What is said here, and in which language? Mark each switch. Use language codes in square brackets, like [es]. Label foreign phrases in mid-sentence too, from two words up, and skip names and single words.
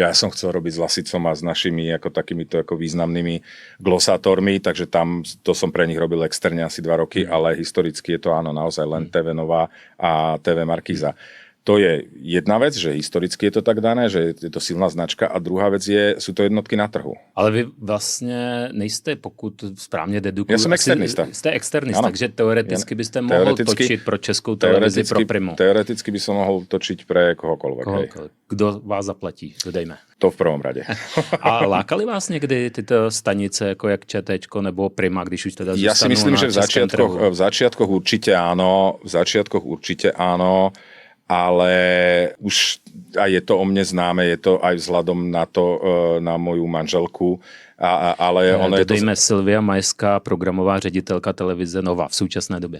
[sk] A ja som chcel robiť s Lasicom a s našimi ako takýmito ako významnými glosátormi, takže tam to som pre nich robil externe asi 2 roky, ale historicky je to áno, naozaj len TV Nova a TV Markíza. To je jedna vec, že historicky je to tak dané, že je to silná značka a druhá vec sú to jednotky na trhu. [cs] Ale vy vlastně nejste, pokud správně dedukuju... [sk] Ja som externista. [cs] Jste externista, takže teoreticky byste mohl točit pro Českou televizi, pro Primu. [sk] Teoreticky by som mohol točiť pre kohokoľvek. [cs] Kdo vás zaplatí, dodejme. [sk] To v prvom rade. [cs] A lákali vás někdy tyto stanice, jako jak ČTčko nebo Prima, když už teda zůstanu [sk] Ja si myslím, že v začiatkoch určite áno, ale už aj je to o mne známe, je to aj vzhľadom na to, na moju manželku. [cs] Ale dodejme Silvia Majská, programová ředitelka televize Nova v současné době.